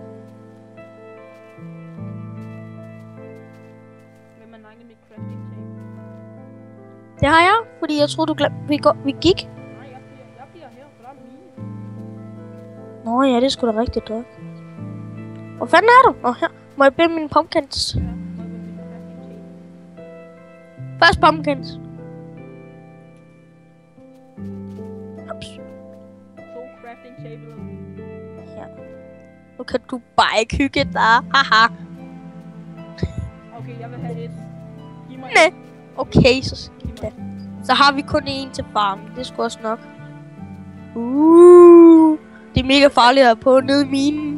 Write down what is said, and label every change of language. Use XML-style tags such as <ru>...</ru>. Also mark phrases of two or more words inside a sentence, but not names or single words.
<da>Det har jeg, fordi jeg troede, du glemte, vi gik. Nej, jeg bliver her, for der er mine. Nå ja, det er sgu da rigtigt, du. Hvor fanden er du? Her. Må jeg bede mine pumpkins? Først pumpkins. Ups.</da> <en>Crafting table.</en> <da>Ja. Nu kan du bare ikke hygge dig. Haha. Okay, jeg vil have et. Giv mig Nej. Okay, så har vi kun én til farmen. Det er sgu også nok. Det er mega farligt at på nede i minen.</da>